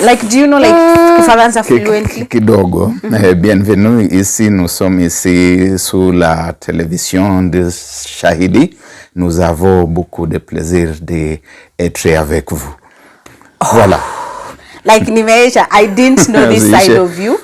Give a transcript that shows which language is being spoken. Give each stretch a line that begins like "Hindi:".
English: Like, do you know like Kifaransa fluently?
Swahili: Kidogo.
French: Bienvenue ici, nous sommes ici sur la télévision de Shahidi. Nous avons beaucoup de plaisir d'être avec vous. Voilà.
English: Like
Swahili: nimeisha,
English: I didn't know this side of you.